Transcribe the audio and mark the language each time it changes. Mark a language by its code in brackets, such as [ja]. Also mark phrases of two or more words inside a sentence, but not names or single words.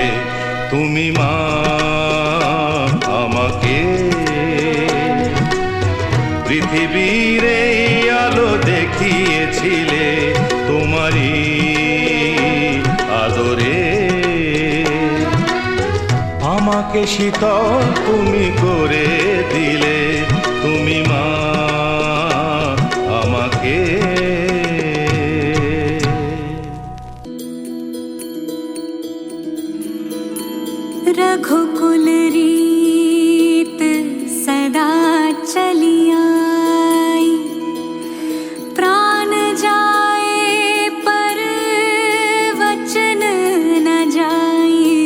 [bn] তুমি মা আমাকে পৃথিবীর এই আলো দেখিয়েছিলে, তোমারই আদরে আমাকে শীতল তুমি করে দিলে। তুমি মা আমাকে [hi] रघुकुल रीत सदा चली आई, प्राण जाए पर वचन न जाए।